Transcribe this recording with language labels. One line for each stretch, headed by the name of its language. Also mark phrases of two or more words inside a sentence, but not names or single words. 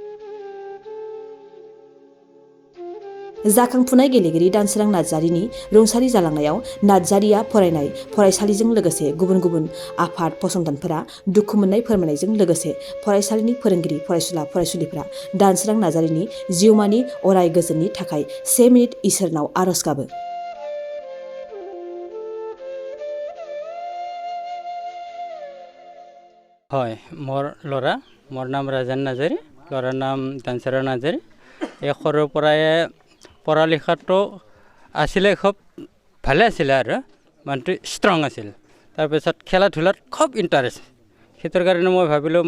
Bodo: जाखांफुनाय गेलेगिरि दानसोरां नार्जारीनि रुंसारि जालांनायाव नार्जारीया फरायनाय फरायसालिजों लोगोसे गुबुन गुबुन आफाद फसंथानफोरा दुखु मोननाय फोरमायनायजों लोगोसे फरायसालिनि फोरोंगिरि फरायसुला फरायसुलिफोरा दानसोरां नार्जारीनि जिउमानि अराय गोजोननि थाखाय 1 मिनिट इसोरनाव आरज गाबो।
Assamese: হয় মোৰ ল'ৰা মোৰ নাম ৰাজেন নাৰ্জাৰী ল'ৰাৰ নাম দানসৰা নাৰ্জাৰী এই সৰুৰ পৰাই পঢ়া লিখাটো আছিলে খুব ভালে আছিলে আৰু মানুহটো ষ্ট্ৰং আছিল তাৰপিছত খেলা ধূলাত খুব ইণ্টাৰেষ্ট সেইটোৰ কাৰণে মই ভাবিলোঁ